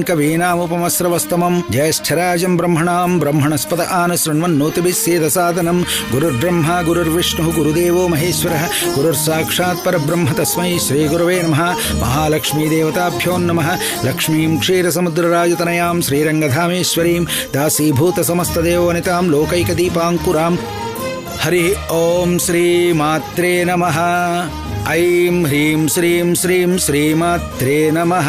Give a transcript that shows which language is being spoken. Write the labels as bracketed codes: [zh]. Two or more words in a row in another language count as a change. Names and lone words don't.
[sa] ಕವೀನಾಮುಪಮಸ್ರವಸ್ತಮಂ ಜ್ಯೇಷ್ಠರಾಜಂ ಬ್ರಹ್ಮಣಾಂ ಬ್ರಹ್ಮಣಸ್ಪದ ಆನಶೃಣ್ವನ್ನೋತಿಭಿಃ ಸೇದಸಾದನಂ ಗುರುರ್ಬ್ರಹ್ಮ ಗುರುರ್ವಿಷ್ಣುಃ ಗುರುದೇವೋ ಮಹೇಶ್ವರಃ ಗುರುರ್ಸಾಕ್ಷಾತ್ ಪರಬ್ರಹ್ಮ ತಸ್ಮೈ ಶ್ರೀ ಗುರವೇ ನಮಃ. ಮಹಾಲಕ್ಷ್ಮೀ ದೇವತಾಭ್ಯೋ ನಮಃ. ಲಕ್ಷ್ಮೀಂ ಕ್ಷೀರಸಮುದ್ರರಾಜತನಯಾಂ ಶ್ರೀರಂಗಧಾಮೇಶ್ವರೀಂ ದಾಸೀಭೂತ ಸಮಸ್ತದೇವವನಿತಾಂ ಲೋಕೈಕದೀಪಾಂಕುರಾಂ. ಹರಿ ಓಂ ಶ್ರೀ ಮಾತ್ರೇ ನಮಃ. ಐಂ ಹ್ರೀಂ ಶ್ರೀಂ ಶ್ರೀಂ ಶ್ರೀಮಾತ್ರೇ ನಮಃ.